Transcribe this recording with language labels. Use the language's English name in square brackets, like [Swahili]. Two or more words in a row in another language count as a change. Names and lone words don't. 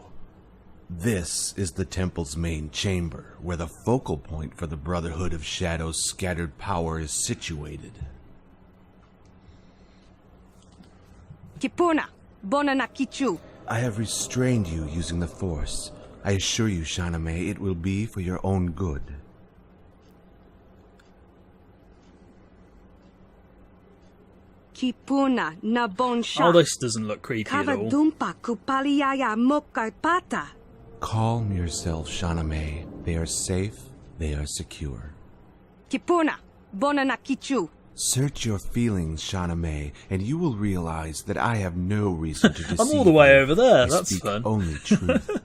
[English] This is the temple's main chamber, where the focal point for the Brotherhood of Shadow's scattered power is situated. Kipuna, Bonana Kichu. I have restrained you using the Force. I assure you, Shaname, it will be for your own good. Kipuna na bonsha. Oh, this doesn't look creepy at all. Kavadumpa kupaliaya mokapata. Calm yourself, Shaname. They are safe, they are secure. Kipuna, Bonana Kichu. Search your feelings, Shaname, and you will realize that I have no reason to deceive I'm all the way you. over there, I that's speak fun. only truth.